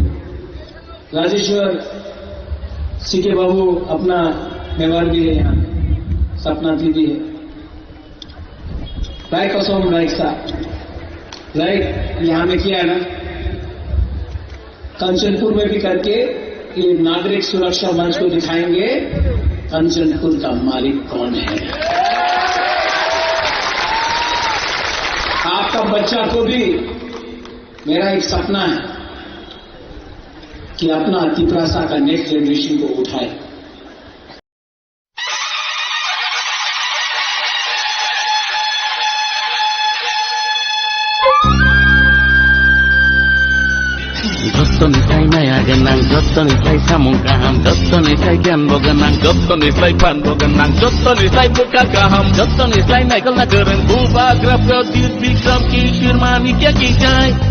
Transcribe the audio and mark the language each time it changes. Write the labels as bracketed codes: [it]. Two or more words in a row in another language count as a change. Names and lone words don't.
[hi] राजेश्वर सीके बाबू अपना व्यवहार भी है, यहाँ सपना दीदी है, राय कसम राय साहब राइट यहां में किया है ना, कंचनपुर में भी करके ये नागरिक सुरक्षा मंच को दिखाएंगे कंचनपुर का मालिक कौन है। आपका बच्चा को भी मेरा एक सपना है कि अपना तिपरासा का [en] next generation [hi] को उठाए। [trp] Jottonisai nayaganang, jottonisai samungkaham, jottonisai gyanboganang, jottonisai panboganang, jottonisai pukakaham, jottonisai naikal nagaran, bubagra pradyut bikram kishir manikya kijai.